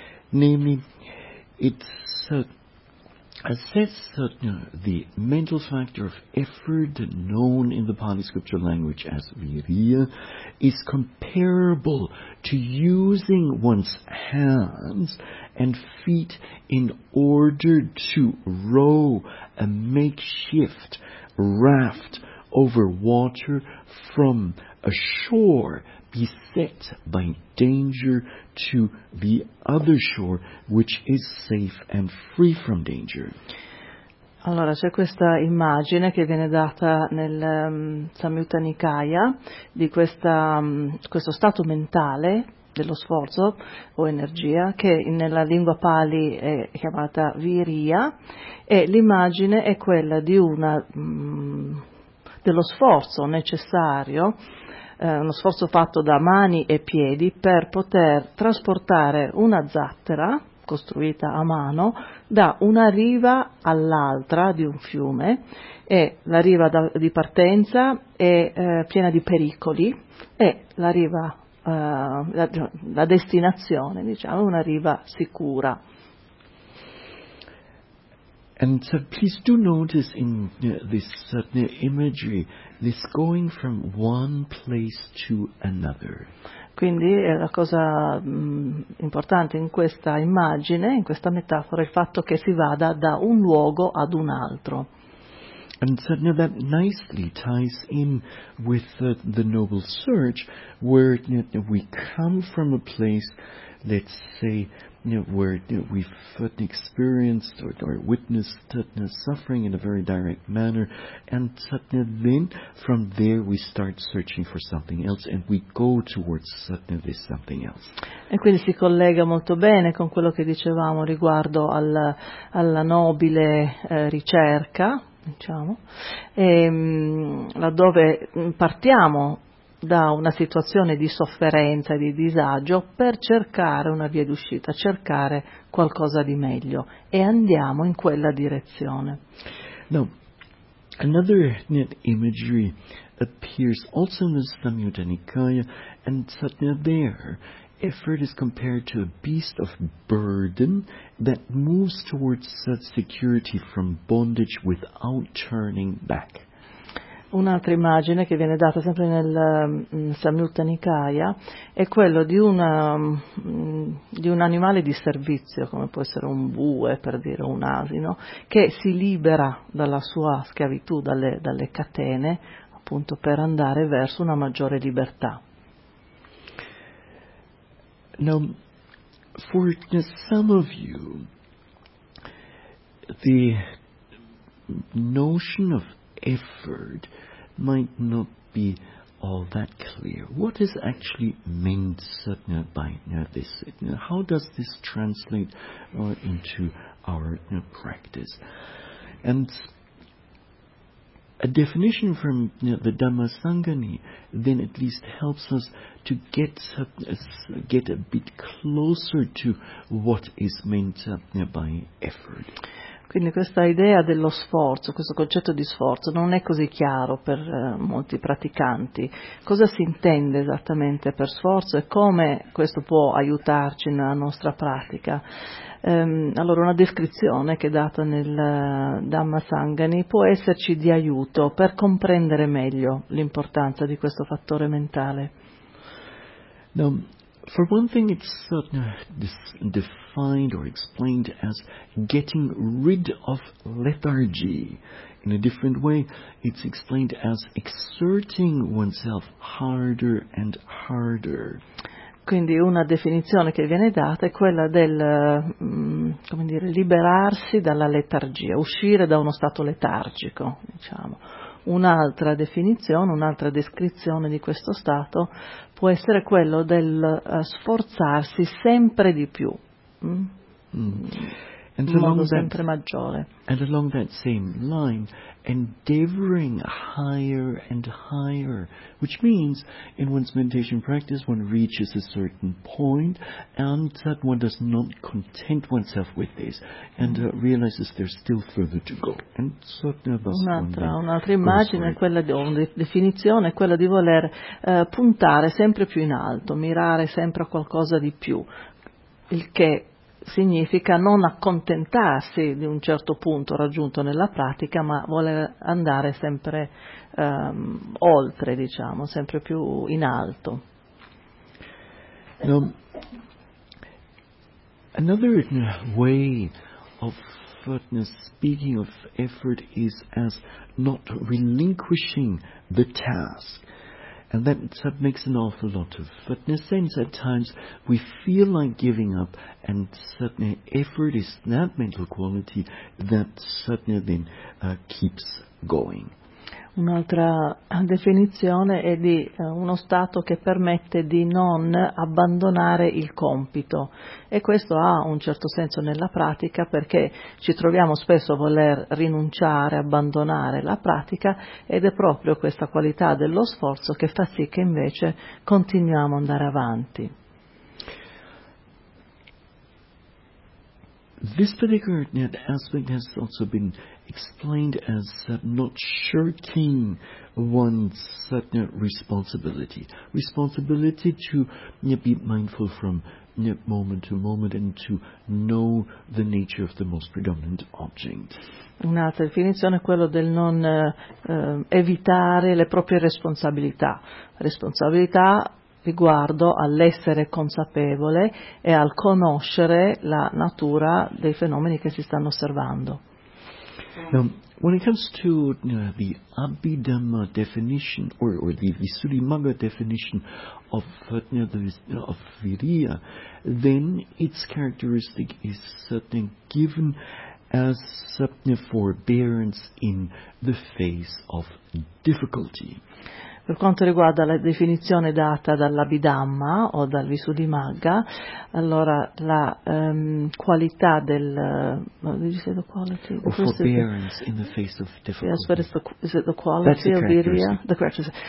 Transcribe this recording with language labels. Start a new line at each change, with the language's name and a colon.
English: Namely, it assesses the mental factor of effort, known in the Pali scripture language as viriya, is comparable to using one's hands and feet in order to row a makeshift raft over water from a shore beset by danger to the other shore, which is safe and free from danger.
Italian: Allora, c'è questa immagine che viene data nel Samyutta Nikaya di questo stato mentale dello sforzo o energia, che nella lingua pali è chiamata viriya, e l'immagine è quella di dello sforzo necessario, uno sforzo fatto da mani e piedi per poter trasportare una zattera costruita a mano da una riva all'altra di un fiume, e la riva di partenza è piena di pericoli e la riva la destinazione, diciamo, una riva sicura.
English: And so please do notice in this imagery this going from one place to another.
Italian: Quindi è la cosa importante in questa immagine, in questa metafora, il fatto che si vada da un luogo ad un altro.
English: And so now that nicely ties in with the noble search, where we come from a place, let's say, where we've experienced or witnessed suffering in a very direct manner, and then from there we start searching for something else and we go towards this something else.
Italian: E quindi si collega molto bene con quello che dicevamo riguardo alla nobile ricerca, diciamo, e laddove partiamo da una situazione di sofferenza e di disagio per cercare una via d'uscita, cercare qualcosa di meglio, e andiamo in quella direzione.
English: Now, another imagery appears also in the Samyutta Nikaya, and there effort is compared to a beast of burden that moves towards security from bondage without turning back.
Italian: Un'altra immagine che viene data sempre nel Samyutta Nikaya è quello di un animale di servizio, come può essere un bue, per dire, un asino, che si libera dalla sua schiavitù, dalle catene, appunto per andare verso una maggiore libertà.
English: Now, for some of you, the notion of effort might not be all that clear. What is actually meant by this? How does this translate into our practice? And a definition from the Dhammasangani then at least helps us to get a bit closer to what is meant by effort.
Italian: Quindi questa idea dello sforzo, questo concetto di sforzo, non è così chiaro per molti praticanti. Cosa si intende esattamente per sforzo e come questo può aiutarci nella nostra pratica? Allora, una descrizione che è data nel Dhammasangani può esserci di aiuto per comprendere meglio l'importanza di questo fattore mentale.
English: No. For one thing, it's defined or explained as getting rid of lethargy. In a different way, it's explained as exerting oneself harder and harder.
Italian: Quindi una definizione che viene data è quella del, liberarsi dalla letargia, uscire da uno stato letargico, diciamo. Un'altra definizione, un'altra descrizione di questo stato può essere quello del sforzarsi sempre di più, in modo sempre maggiore.
English: And along that same line, endeavoring higher and higher, which means in one's meditation practice one reaches a certain point and that one does not content oneself with this and realizes there's still further to go. And
Italian: un'altra immagine, definizione, è quella di voler puntare sempre più in alto, mirare sempre a qualcosa di più, il che significa non accontentarsi di un certo punto raggiunto nella pratica, ma voler andare sempre oltre, diciamo, sempre più in alto.
English: Now, another way of speaking of effort is as not relinquishing the task. And that makes an awful lot of sense. At times we feel like giving up, and certainly effort is that mental quality that certainly then keeps going.
Italian: Un'altra definizione è di uno stato che permette di non abbandonare il compito, e questo ha un certo senso nella pratica, perché ci troviamo spesso a voler rinunciare, abbandonare la pratica, ed è proprio questa qualità dello sforzo che fa sì che invece continuiamo ad andare avanti.
English: This particular aspect has also been explained as not shirking one's responsibility. Responsibility to be mindful from moment to moment and to know the nature of the most predominant object.
Italian: Un'altra definizione è quello del non evitare le proprie responsabilità. Responsabilità riguardo all'essere consapevole e al conoscere la natura dei fenomeni che si stanno osservando.
English: When it comes to the Abhidhamma definition or the Visuddhimagga definition of of Viriya, then its characteristic is certainly given as forbearance in the face of difficulty.
Italian: Per quanto riguarda la definizione data dall'Abhidhamma o dal Visuddhimagga, allora la qualità del
English: forbearance in the face of difficulty.